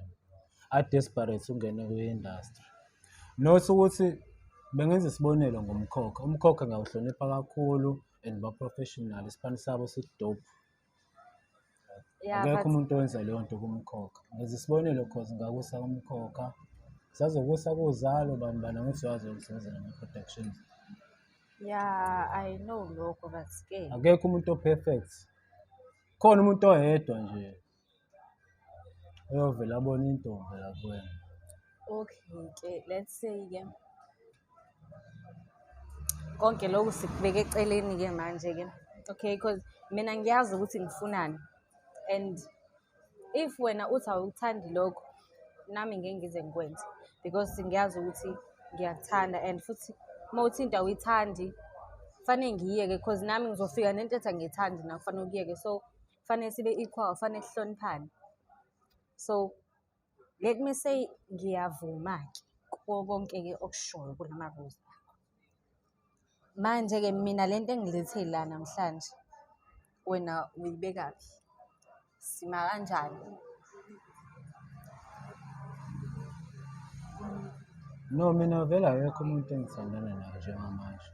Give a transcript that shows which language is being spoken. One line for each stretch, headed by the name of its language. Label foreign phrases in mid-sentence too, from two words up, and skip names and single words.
Zulu: A-desperate ungene kwi-industry. Not ukuthi bengenza isibonelo ngomkhokha. Umkhokha ngiyawuhlonipha kakhulu and ba-professional. Isipani sabo sidope.
English: yeah
Zulu: Akekho
English: but
Zulu: umuntu owenza leyo nto kumkhokha. Ngenza isibonelo cause ngakusa kumkhokha. Sazokusa kuzalo bani angithi uyazi ukusebenzela ama-productions.
English: yeah I know lokho but ke
Zulu: Akekho umuntu o-perfect. Khona umuntu oyedwa nje oyovela abona intombi la kuwena. okay ke
English: let's say
Zulu: ke konke lokhu sikubeka eceleni ke manje ke
English: okay because
Zulu: mina ngiyazi ukuthi ngifunani and if wena uthi awukuthandi lokho nami ngeke ngize ngikwenze because ngiyazi ukuthi ngiyakuthanda and futhi uma uthi into awuyithandi kufanele ngiyeke because nami ngizofika nento ethi angiyithandi nawe kufanele ukuyeke so kufanele sibe equal kufanele sihloniphane
English: so let me say
Zulu: ngiyavuma-ke kuko konke-ke okushoyo kulama-rules akho manje-ke mina le nto engilethe la namhlanje wena uyibekaphi sima kanjani No, mina vele akekho umuntu engithandana naye njengamanje.